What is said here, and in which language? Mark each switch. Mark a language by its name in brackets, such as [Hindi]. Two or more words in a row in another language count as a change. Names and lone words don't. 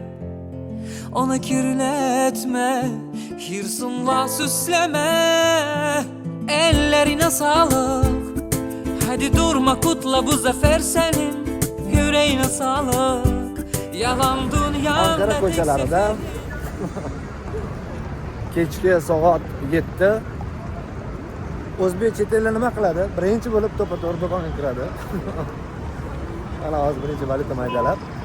[Turkish] Onu kirletme, hırsınla süsleme. Ellerine sağlık. Hadi durma, kutla bu zafer senin. Yüreğine sağlık. Yalan dünyanda [Uzbek] Ankara tek ko'chalarida kechki soat 7 o'zbek chet elda nima qiladi? Birinchi bo'lib to'pa-to'g'ri do'konga kiradi. Ana hozir birinchi valyuta maydalab.